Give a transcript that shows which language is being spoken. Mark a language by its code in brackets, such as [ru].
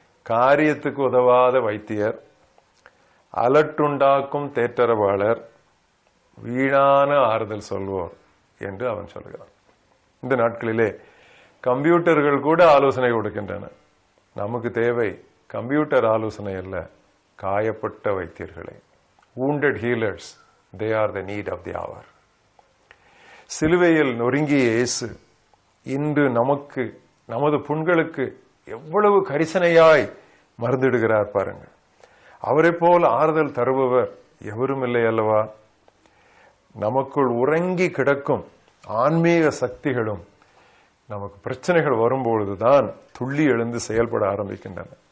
[ta] காரியத்துக்கு உதவாத வைத்தியர், அலட்டுண்டாக்கும் தேற்றரவாளர், வீணான ஆறுதல் சொல்வோர் என்று அவன் சொல்கிறான். இந்த நாட்களிலே கம்ப்யூட்டர்கள் கூட ஆலோசனை கொடுக்கின்றன. நமக்கு தேவை கம்ப்யூட்டர் ஆலோசனை அல்ல, காயப்பட்ட வைத்தியர்களை. [en] wounded healers, they are the need of the hour. [ta] சிலுவையில் நொறுங்கிய இயேசு இன்று நமக்கு, நமது புண்களுக்கு எவ்வளவு கரிசனையாய் மருந்திடுகிறார் பாருங்கள். அவரை போல் ஆறுதல் தருபவர் எவரும் இல்லை அல்லவா? நமக்குள் உறங்கி கிடக்கும் ஆன்மீக சக்திகளும் நமக்கு பிரச்சனைகள் வரும்பொழுதுதான் துள்ளி எழுந்து செயல்பட ஆரம்பிக்கின்றன.